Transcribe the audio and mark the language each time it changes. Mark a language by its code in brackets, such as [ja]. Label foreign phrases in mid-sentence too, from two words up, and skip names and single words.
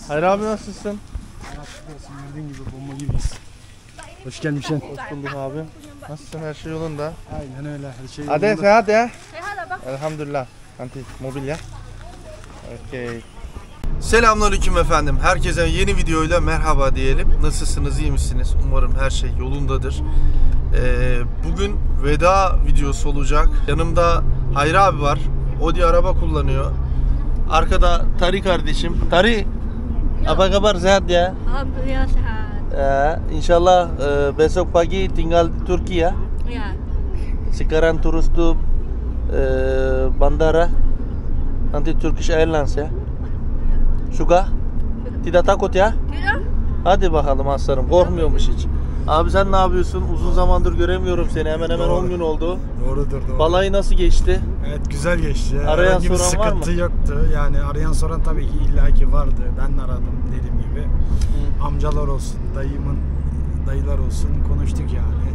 [tr] Hayır abi, nasılsın? Gördüğün gibi bomba gibiyiz. Hoş gelmişsin. Hoş bulduk abi. Nasılsın? Her şey yolunda? Aynen öyle, her şey Hadi yolunda. [id] sehat ya. Elhamdülillah. Nanti mobil ya. Okey. [tr] Selamünaleyküm efendim. Herkese yeni videoyla merhaba diyelim. Nasılsınız, iyi misiniz? Umarım her şey yolundadır. Bugün veda videosu olacak. Yanımda Hayri abi var. Odi araba kullanıyor. Arkada Tari kardeşim. [id] Tari, apa kabar, sehat ya? Alhamdulillah sehat. İnşallah besok pagi tinggal di Turki ya. Ya. Sekarang turus tuh bandara, nanti Turkish Airlines ya. Suka? Tidak takut ya? Tidak. [tr] Hadi bakalım aslanım, korkmuyormuş hiç. Abi sen ne yapıyorsun? Uzun zamandır göremiyorum seni. Hemen hemen 10 gün oldu. Doğrudur. Balayı nasıl geçti? Evet, güzel geçti. Arayan Herhangi bir soran var mı? sıkıntı yoktu. Yani arayan soran tabii ki illaki vardı. Ben de aradım dediğim gibi. Amcalar olsun, dayılar olsun konuştuk yani.